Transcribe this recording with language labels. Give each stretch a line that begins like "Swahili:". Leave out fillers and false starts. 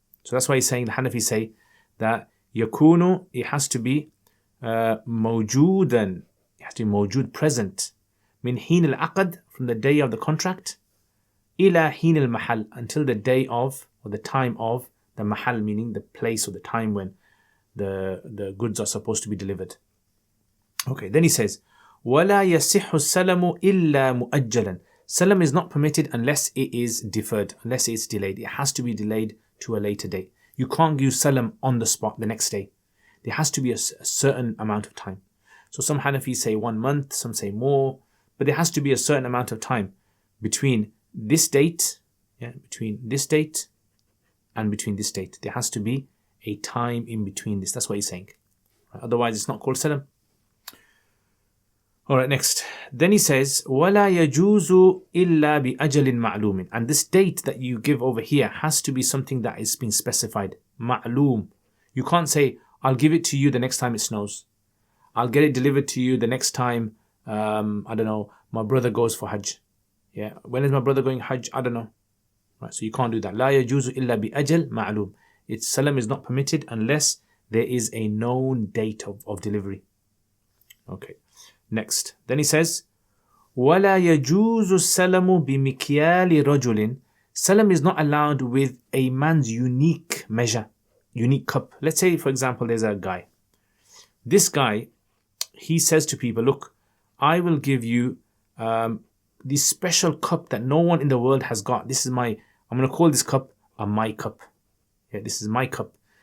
English: So that's why he's saying, the Hanafi say that yakunu, it has to be mawjudan, it has to be mawjud, present,
Arabic: min hin al-aqd,
English: from the day of the contract,
Arabic: ila hin al-mahal,
English: until the day of, or the time of the mahal, meaning the place or the time when the goods are supposed to be delivered. Okay, then he says,
Arabic: وَلَا يَصِحُ السَّلَمُ إِلَّا مُؤَجَّلًا.
English: Salam is not permitted unless it is deferred, unless it's delayed. It has to be delayed to a later date. You can't give salam on the spot the next day. There has to be a certain amount of time. So some Hanafis say 1 month, some say more, but there has to be a certain amount of time between this date, between this date and between this date. There has to be a time in between this. That's what he's saying. Otherwise, it's not called salam. All right, next. Then he says,
Arabic: وَلَا يَجُوزُ إِلَّا بِأَجَلٍ مَعْلُومٍ.
English: And this date that you give over here has to be something that is been specified. Ma'loom. You can't say, I'll give it to you the next time it snows. I'll get it delivered to you the next time, I don't know, my brother goes for Hajj. Yeah, when is my brother going Hajj? I don't know. Right, so you can't do that.
Arabic: لَا يَجُوزُ إِلَّا بِأَجَلٍ مَعْلُومٍ.
English: Salam is not permitted unless there is a known date of delivery. Okay. Next, then he says,
Arabic: وَلَا يَجُوزُ السَّلَمُ بِمِكْيَالِ رَجُلٍ.
English: Salam is not allowed with a man's unique measure, unique cup. Let's say, for example, there's a guy. This guy, he says to people, look, I will give you this special cup that no one in the world has got. I'm going to call this cup my cup. Yeah, this is my cup.